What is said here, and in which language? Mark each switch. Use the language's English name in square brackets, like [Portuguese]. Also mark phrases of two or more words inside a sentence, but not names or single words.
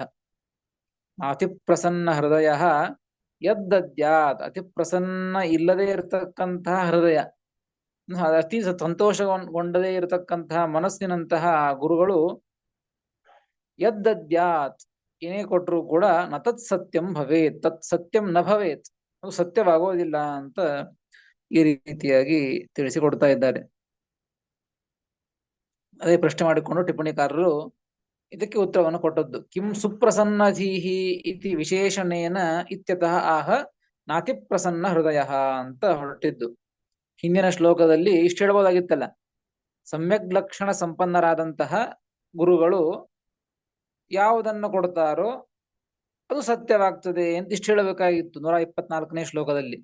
[Sanskrit] ಅತಿ ಪ್ರಸನ್ನ ಹೃದಯ ಯದ್ದದ್ಯಾತ್, [Kannada] ಅತಿ ಪ್ರಸನ್ನ ಇಲ್ಲದೆ ಇರತಕ್ಕಂತಹ ಹೃದಯ, ಅತಿ ಸಂತೋಷಗೊಂಡದೇ ಇರತಕ್ಕಂತಹ ಮನಸ್ಸಿನಂತಹ ಗುರುಗಳು ಯದ್ದದ್ಯಾತ್ ಏನೇ ಕೊಟ್ಟರು ಕೂಡ [Sanskrit] ನ ತತ್ ಸತ್ಯಂ ಭವೇತ್, ತತ್ ಸತ್ಯಂ ನ ಭವೇತ್, [Kannada] ಅದು ಸತ್ಯವಾಗೋದಿಲ್ಲ ಅಂತ ಈ ರೀತಿಯಾಗಿ ತಿಳಿಸಿಕೊಡ್ತಾ ಇದ್ದಾರೆ. ಅದೇ ಪ್ರಶ್ನೆ ಮಾಡಿಕೊಂಡು ಟಿಪ್ಪಣಿಕಾರರು ಇದಕ್ಕೆ ಉತ್ತರವನ್ನು ಕೊಟ್ಟದ್ದು. [Sanskrit] ಕಿಂ ಸುಪ್ರಸನ್ನಧೀಹಿ ಇತಿ ವಿಶೇಷಣೇನ ಇತ್ಯತಃ ಆಹ ನಾತಿ ಪ್ರಸನ್ನ ಹೃದಯ [Kannada] ಅಂತ ಹೊರಟಿದ್ದು. ಹಿಂದಿನ ಶ್ಲೋಕದಲ್ಲಿ ಇಷ್ಟು ಹೇಳ್ಬೋದಾಗಿತ್ತಲ್ಲ, ಸಮ್ಯಕ್ ಲಕ್ಷಣ ಸಂಪನ್ನರಾದಂತಹ ಗುರುಗಳು ಯಾವುದನ್ನು ಕೊಡ್ತಾರೋ ಅದು ಸತ್ಯವಾಗ್ತದೆ ಅಂತ ಇಷ್ಟು ಹೇಳಬೇಕಾಗಿತ್ತು 124ನೇ ಶ್ಲೋಕದಲ್ಲಿ.